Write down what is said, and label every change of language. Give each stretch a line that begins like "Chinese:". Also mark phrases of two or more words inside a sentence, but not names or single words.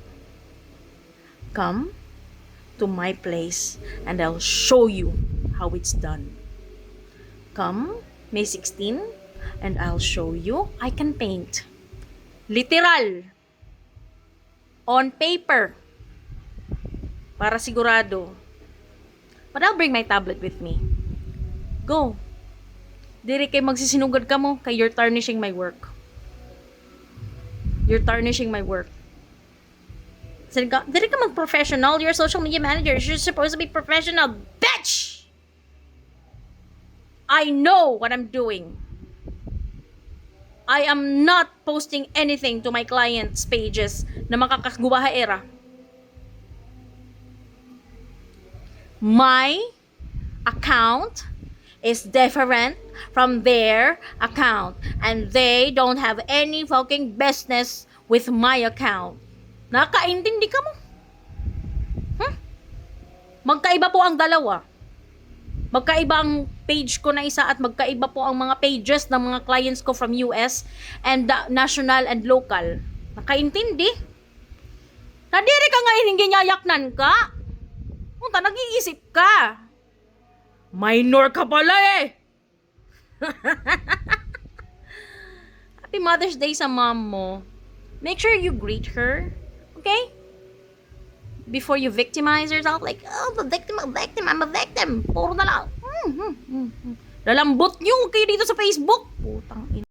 English: Come to my place and I'll show you how it's done. Come May 16 and I'll show you I can paint. Literal. On paper.
Filipino: Para sigurado.
English: But I'll bring my tablet with me. Go.
Waray: Diri kay magsisinugad ka mo, kay
English: you're tarnishing my work. You're tarnishing my work.
Waray: Diri ka mag-professional.
English: You're a social media manager. You're supposed to be professional. Bitch! I know what I'm doing. I am not posting anything to my clients' pages
Filipino: na makakagubahaera.
English: My account is different from their account. And they don't have any fucking business with my account.
Waray: Nakaintindi ka mo?
Filipino: Magkaiba po ang dalawa. Magkaiba ang page ko na isa at magkaiba po ang mga pages ng mga clients ko
English: from US and national and local.
Filipino: Nakaintindi?
Waray: Nadiri ka nga ginayaknan ka?
Filipino: Punta, nag-iisip ka. Minor ka pala eh.
English: Happy Mother's Day
Filipino: sa mom mo.
English: Make sure you greet her. Okay? Before you victimize yourself, like, I'm a victim.
Filipino: Puro na lang. Lalambot nyo kayo dito sa Facebook. Putang ina.